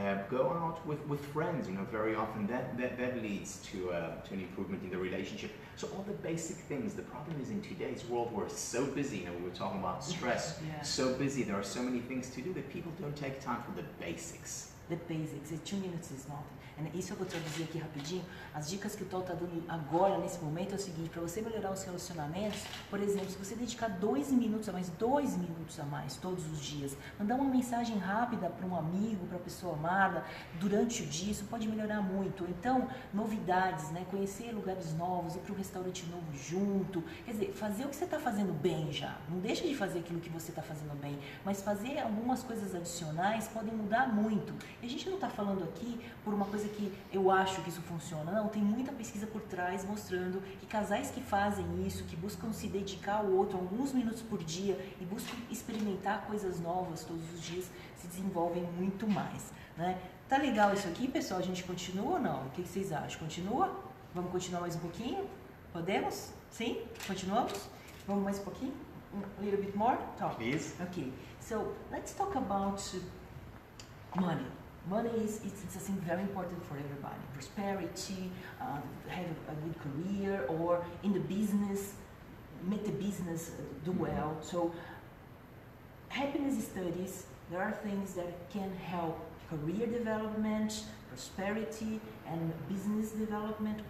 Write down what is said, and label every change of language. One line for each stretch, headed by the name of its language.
English: Go out with friends, you know, very often that leads to an improvement in the relationship. So all the basic things. The problem is in today's world we're so busy, you know, we were talking about stress, so busy, there are so many things to do that people don't take time for the basics. the basics. 2 minutes is nothing.
Portuguese: Isso eu vou traduzir aqui rapidinho. As dicas que o Tal está dando agora, nesse momento, é o seguinte: para você melhorar os relacionamentos, por exemplo, se você dedicar 2 minutos a mais todos os dias, mandar uma mensagem rápida para um amigo, para a pessoa amada, durante o dia, isso pode melhorar muito. Então, novidades, né? Conhecer lugares novos, ir para um restaurante novo junto, quer dizer, fazer o que você está fazendo bem já. Não deixa de fazer aquilo que você está fazendo bem, mas fazer algumas coisas adicionais podem mudar muito. E a gente não está falando aqui por uma coisa que eu acho que isso funciona, não, tem muita pesquisa por trás mostrando que casais que fazem isso, que buscam se dedicar ao outro alguns minutos por dia e buscam experimentar coisas novas todos os dias, se desenvolvem muito mais, né? Tá legal isso aqui, pessoal? A gente continua ou não? O que vocês acham? Continua? Vamos continuar mais um pouquinho? Podemos? Sim? Continuamos? Vamos mais um pouquinho?
English: A little bit more? Talk. Please. Okay, so let's talk about money. Money is something very important for everybody. Prosperity, have a good career, or in the business, make the business do well. So, happiness studies, there are things that can help career development, prosperity, and business development.